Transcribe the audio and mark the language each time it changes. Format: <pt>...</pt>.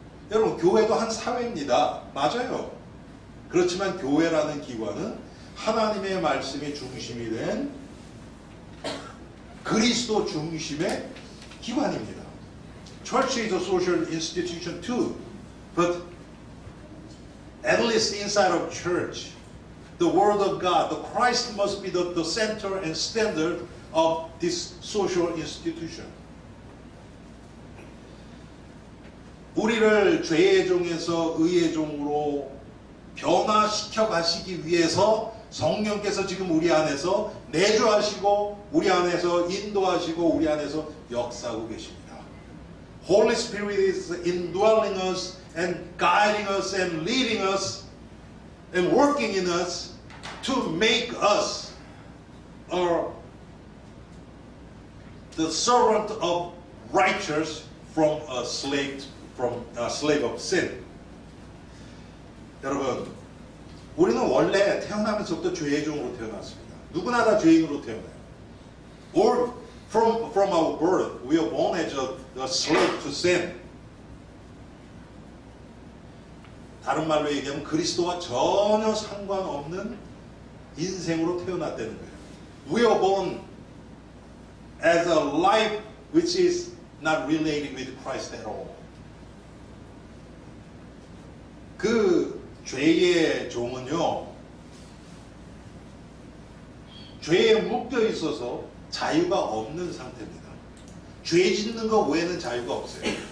<ko>여러분, 교회도 한 사회입니다. 맞아요. 그렇지만 교회라는 기관은 하나님의 말씀이 중심이 된 그리스도 중심의 기관입니다.</ko> <en>Church is a social institution too, but at least inside of church, the Word of God, the Christ must be the center and standard of this social institution.</en> <ko>우리를 죄의 종에서 의의 종으로 변화시켜 가시기 위해서 성령께서 지금 우리 안에서 내주하시고 우리 안에서 인도하시고 우리 안에서 역사하고 계십니다.</ko> <en>Holy Spirit is indwelling us and guiding us and leading us and working in us to make us the servant of righteous from a slave of sin.</en> <ko>여러분, 우리는 원래 태어나면서부터 죄의 종으로 태어났습니다. 누구나 다 죄인으로 태어나요.</ko> <en>Or from our birth, we are born as a slave to sin.</en> <ko>다른 말로 얘기하면 그리스도와 전혀 상관없는 인생으로 태어났다는 거예요.</ko> <en>We are born as a life which is not related with Christ at all.</en> <ko>그 죄의 종은요, 죄에 묶여 있어서 자유가 없는 상태입니다. 죄 짓는 거 외에는 자유가 없어요.</ko>